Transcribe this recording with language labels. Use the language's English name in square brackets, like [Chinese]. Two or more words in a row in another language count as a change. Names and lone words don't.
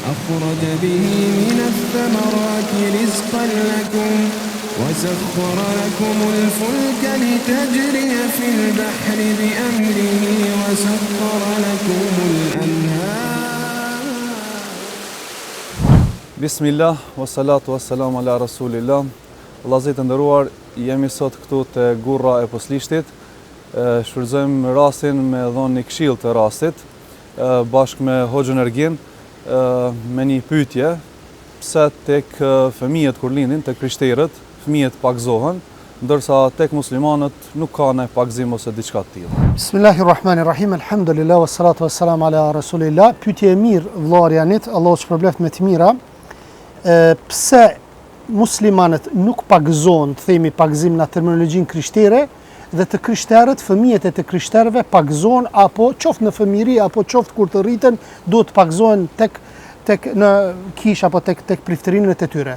[Arabic] أخرج به من الثمرات رزقا لكم وسخر لكم الفلك لتجري في البحر بأمره وسخر لكم الأنهار. بسم الله، والصلاة والسلام على رسول الله. [Albanian] Vëllezër të nderuar, jemi sot këtu te Gurra e Poslishtit. Shfrytëzojmë rastin me dhënë një këshill të rastit bashkë me Hoxhën Ergin me një pyetje, pse tek fëmijët kur lindin, tek krishterët, fëmijët pagzohen, ndërsa tek muslimanët nuk ka ne pagzim ose diçka të tillë. [Arabic] بسم الله الرحمن الرحيم. الحمد لله والصلاة والسلام على رسول الله. [Albanian] Pyetje e mirë vëllai Janit, Allahu shpërbleft me të mira. Pse muslimanët nuk pagzohen, themi pagzim në terminologjinë krishtere, dhe të krishterët, fëmijët e të krishterëve pagzohen apo qoftë në fëmijëri apo qoftë kur të rriten, duhet të pagzohen tek në kish apo tek priftërinët e tyre.